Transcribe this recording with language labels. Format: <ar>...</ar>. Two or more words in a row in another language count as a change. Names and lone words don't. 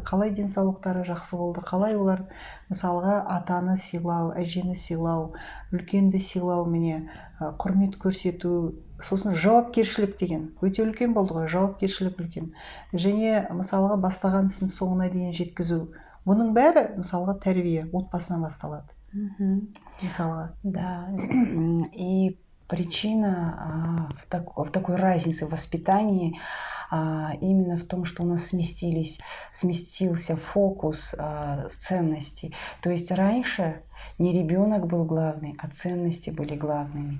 <kk>Қалай денсаулықтары жақсы болды? Қалай олар мысалға атаны сыйлау, әжені сыйлау, үлкенді сыйлау, міне құрмет көрсету, сосын жауапкершілік деген өте үлкен болды ғой, жауапкершілік үлкен. Және мысалға бастаған ісін соңына дейін жеткізу. Бұның бәрі мысалға тәрбие отбасынан басталады. Мысалға. Да.</kk> <ru>И причина в такой разнице в воспитании именно в том, что у нас сместился фокус ценностей. То есть раньше не ребенок был главный, а ценности были главными.</ru>